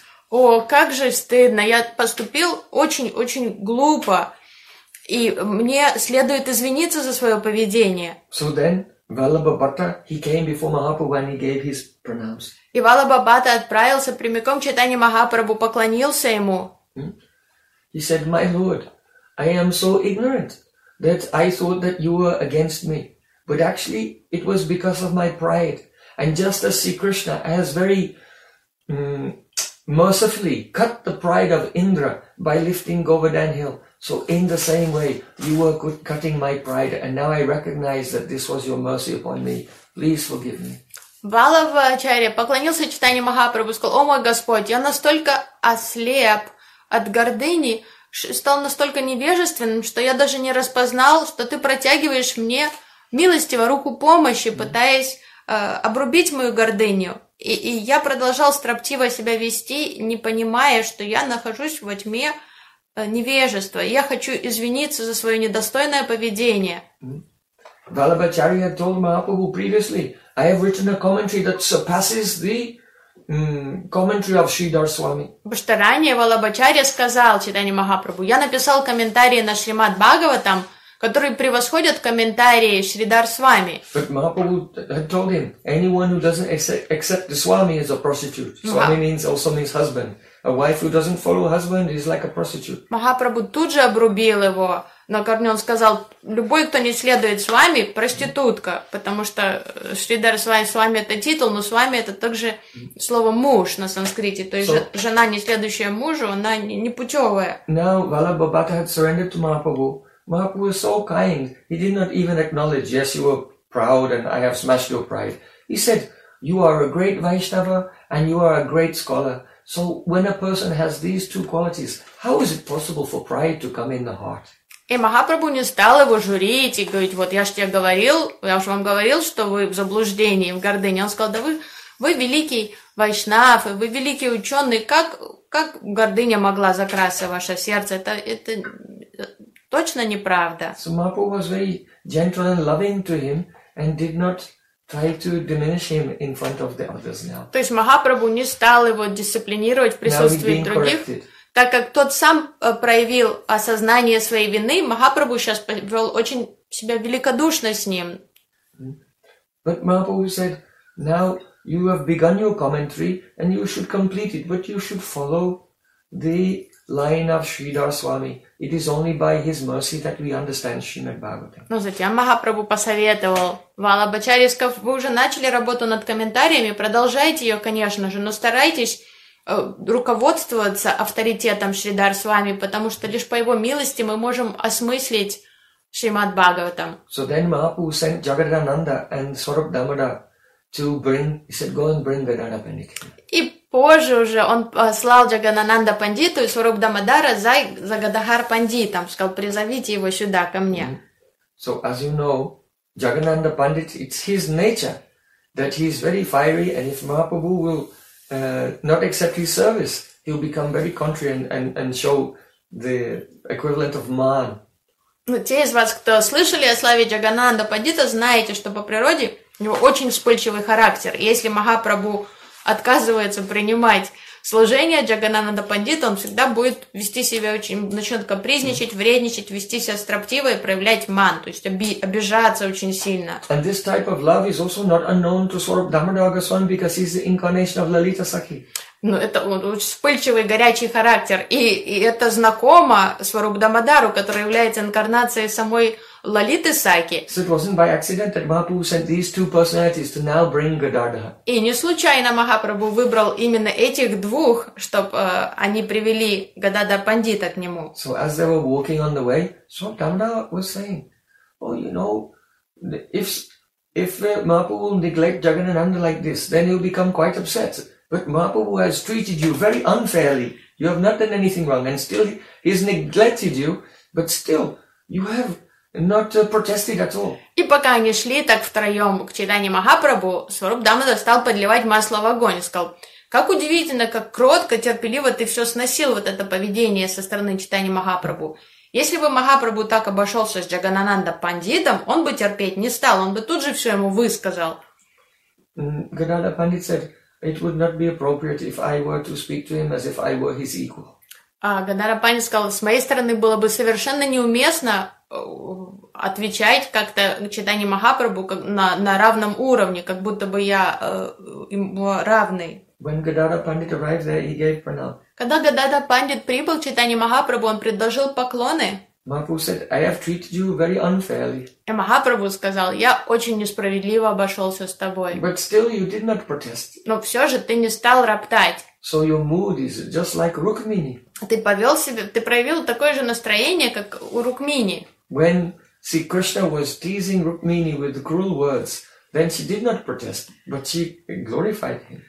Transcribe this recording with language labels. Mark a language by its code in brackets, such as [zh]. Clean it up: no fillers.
[ru] О, как же стыдно. Я поступил очень-очень глупо. И мне следует извиниться за свое поведение. [en] So then... Vallabhabhatta, he came before Mahaprabhu and he gave his pranams. [ru] И Валабхабата отправился прямиком к читанию Махапрабху, поклонился ему. [en] He said, "My Lord, I am so ignorant that I thought that you were against me, but actually it was because of my pride. And just as Sri Krishna has very mercifully cut the pride of Indra by lifting Govardhan Hill." So in the same way, you were cutting my pride, and now I recognize that this was your mercy upon me. Please forgive me. [ru] Валабхачарья поклонился читанию Махапрабху и сказал, «О мой Господь, я настолько ослеп от гордыни, стал настолько невежественным, что я даже не распознал, что ты протягиваешь мне милостиво руку помощи, пытаясь обрубить мою гордыню». И я продолжал строптиво себя вести, не понимая, что я нахожусь во тьме, невежество. Я хочу извиниться за свое недостойное поведение. [en] Vallabhacharya told Mahaprabhu previously, I have written a commentary that surpasses the commentary of Sridhar Swami. [ru] Потому что ранее Валабхачарья сказал читанию Махапрабху, я написал комментарии на Шримад Бхагаватам, которые превосходят комментарии Шридхар Свами. [en] But Mahaprabhu had told him, anyone who doesn't accept the Swami is a prostitute. Swami means also means husband. A wife who doesn't follow husband is like a prostitute. [ru] Махапрабху тут же обрубил его на корню. Он сказал, любой, кто не следует с вами, проститутка, потому что Шридхар Свами, с вами это титул, но с вами это также слово муж на санскрите. То есть жена, не следующая мужу, она не путевая. [en] Now Vallabhabhata had surrendered to Mahaprabhu. Mahaprabhu was so kind, he did not even acknowledge, yes, you were proud and I have smashed your pride. He said, you are a great Vaishnava and you are a great scholar. So when a person has these two qualities, how is it possible for pride to come in the heart? [ru] И Махапрабху не стал его журить и говорить, вот я же тебе говорил, я же вам говорил, что вы в заблуждении, в гордыне. Он сказал, да вы великий Вайшнав, вы великий ученый, как гордыня могла закрасить ваше сердце? Это точно неправда. [en] So Mahaprabhu was very gentle and loving to him and did not try to diminish him in front of the others now. [ru] То есть Махапрабху не стал его дисциплинировать в присутствии других. [en] Corrected. [ru] Так как тот сам проявил осознание своей вины, Махапрабху сейчас повел очень себя великодушно с ним. [en] But Mahaprabhu said, now you have begun your commentary and you should complete it, but you should follow the line of Sridhar Swami. It is only by his mercy that we understand Srimad Bhagavatam. [ru] Но затем Махапрабху посоветовал Валабхачарья, вы уже начали работу над комментариями, продолжайте ее, конечно же, но старайтесь руководствоваться авторитетом Шридхар с вами, потому что лишь по его милости мы можем осмыслить Шримад Бхагаватам. [en] So then Mahaprabhu sent Jagadananda and Swarup Damodar to bring, he said, go and bring Gadana Pandit. [ru] И позже уже он послал Джагадананда Пандиту и Сваруп Дамодара за Гадахар Пандитом, сказал, призовите его сюда, ко мне. [en] So, as you know, Jagadananda Pandit, it's his nature that he is very fiery, and if Mahaprabhu will not accept his service, he'll become very contrary and show the equivalent of man. [ru] Те из вас, кто слышали о славе Джагадананда Пандита, знаете, что по природе у него очень вспыльчивый характер. Если Махапрабху отказывается принимать служение Джагадананда Пандита, он всегда будет вести себя очень, начнет капризничать, вредничать, вести себя строптиво и проявлять ман, то есть обижаться очень сильно. [en] And this type of love is also not unknown to Swarup Damodara Goswami because he's the incarnation of Lalita Sakhi. [ru] Ну, это очень вспыльчивый, горячий характер. И это знакомо Сварупу Дамодару, который является инкарнацией самой Лалиты Саки. [en] So it wasn't by accident that Mahaprabhu sent these two personalities to now bring Gadadhar. [ru] И не случайно Махапрабху выбрал именно этих двух, чтоб они привели Гададар Пандита к нему. [en] So as they were walking on the way, Сварупу Дамодара was saying, oh, you know, if Mahaprabhu will neglect Jagannanda like this, then he'll become quite upset. But Mahaprabhu has treated you very unfairly. You have not done anything wrong, and still he has neglected you. But still, you have not protested at all. [ru] И пока они шли так втроем к Чайтанье Махапрабху, Сваруп Дамодар стал подливать масло в огонь и сказал: как удивительно, как кротко, терпеливо ты все сносил вот это поведение со стороны Чайтанье Махапрабху. Если бы Махапрабху так обошелся с Джагадананда Пандитом, он бы терпеть не стал, он бы тут же все ему высказал. [en] Гадада Пандит said, it would not be appropriate if I were to speak to him as if I were his equal. [ru] Гадара Пани сказал, с моей стороны было бы совершенно неуместно отвечать как-то Чайтанье Махапрабху на равном уровне, как будто бы я ему равный. [en] When Gadara Pandit arrived there, he gave pranam. [ru] Когда Гадара Пандит прибыл к Чайтанье Махапрабху, он предложил поклоны. [en] Mahaprabhu said, I have treated you very unfairly. [ru] И Махапрабху сказал, я очень несправедливо обошелся с тобой. [en] But still you did not protest. [ru] Но все же ты не стал роптать. [en] So your mood is just like Rukmini. [ru] Ты проявил такое же настроение, как у Rukmini. [en] When Sri Krishna was teasing Rukmini with cruel words, then she did not protest, but she glorified him.